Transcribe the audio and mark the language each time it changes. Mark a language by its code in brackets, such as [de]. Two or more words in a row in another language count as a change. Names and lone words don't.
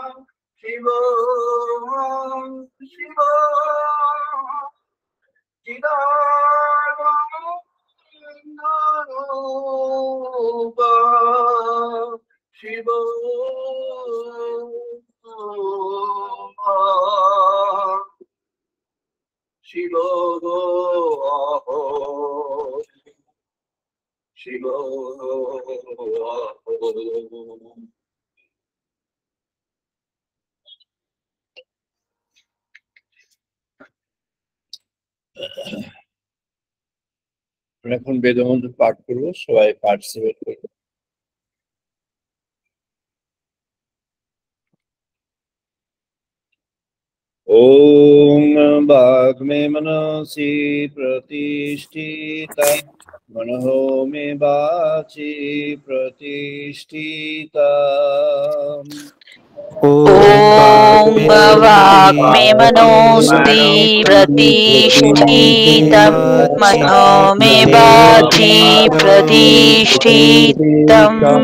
[sa] शिवोऽहं शिवोऽहं चिदानन्दरूपः शिवोऽहं शिवोऽहं शिवोऽहं [bn] এখন বেদমন্ত্র পাঠ করবো, সবাই পার্টিসিপেট করবো। [sa] ওম বাগ্মে মনসি প্রতিষ্ঠিতা মনঃ মে বাচি প্রতিষ্ঠিতা। ॐ वाग्मे मनोऽस्ति प्रतिष्ठितं मनो मे वाचि प्रतिष्ठितम्